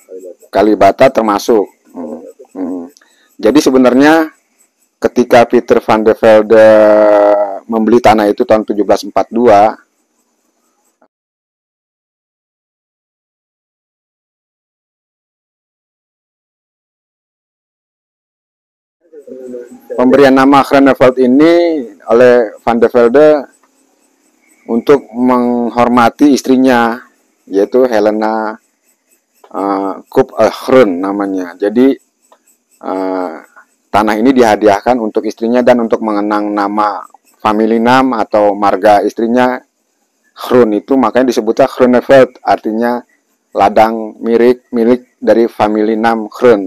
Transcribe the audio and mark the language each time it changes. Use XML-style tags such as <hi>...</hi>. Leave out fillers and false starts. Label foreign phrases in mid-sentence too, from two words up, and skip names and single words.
<id>Kalibata termasuk. Jadi sebenarnya ketika Pieter van der Velde membeli tanah itu tahun 1742, pemberian nama Groeneveld ini oleh van der Velde untuk menghormati istrinya, yaitu Helena Koop Groen namanya. Jadi tanah ini dihadiahkan untuk istrinya dan untuk mengenang nama</id> <en>family name</en> <id>atau marga istrinya Groen, itu makanya disebutnya Groeneveld, artinya ladang milik dari</id> <en>family name</en> <id>Groen.</id>